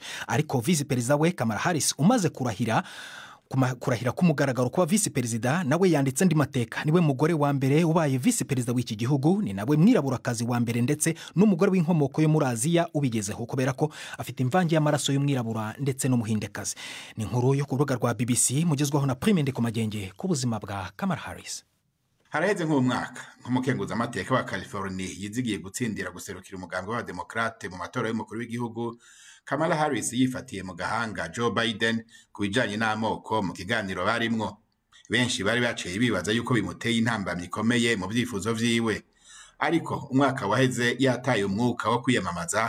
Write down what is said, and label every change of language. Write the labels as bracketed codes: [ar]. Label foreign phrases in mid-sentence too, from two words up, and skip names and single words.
[rw] Ariko visi perezida we Kamala Harris umaze kurahira kumugaragaro kuba visi perezida, nawe yanditse andi mateka. Niwe mugore wa mbere ubaye visi perezida w'iki gihugu, ni nawe mwiraburakazi wa mbere ndetse n'umugore w'inkomoko yo muri Aziya ubigezeho, kubera ko afite imvange y'amaraso y'umwirabura ndetse n'umuhindekazi. Ni inkuru yo ku rubuga rwa BBC mugezwaho na Prime Ndeko Magenge ku buzima bwa Kamala Harris. [rn] haraheze nk'umwaka nk'umukenguza amateka wa California yizigiye gutsindira guserukira umugambi w'abademokrate mu matora y'umukuru w'igihugu Kamala Harris yifatiye mu gahanga Joe Biden kubijanye n'amoko mu kiganiro barimwo. Benshi bari baciye bibaza yuko bimuteye intambamyi ikomeye mu byifuzo vyiwe, ariko umwaka waheze yataye umwuka wo kwiyamamaza.